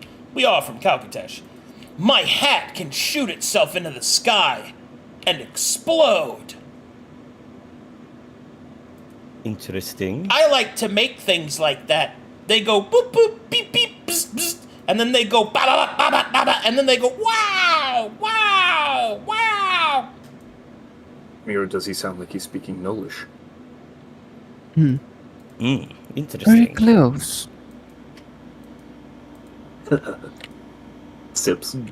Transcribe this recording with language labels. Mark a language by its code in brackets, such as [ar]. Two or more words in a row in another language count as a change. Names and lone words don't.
[en] We are from Calcatesh. My hat can shoot itself into the sky and explode. Interesting. I like to make things like that. They go boop boop beep beep bzz, bzz, and then they go ba ba ba ba ba ba, and then they go wow wow wow. Or does he sound like he's speaking Nolish? Very Interesting. close. Sips.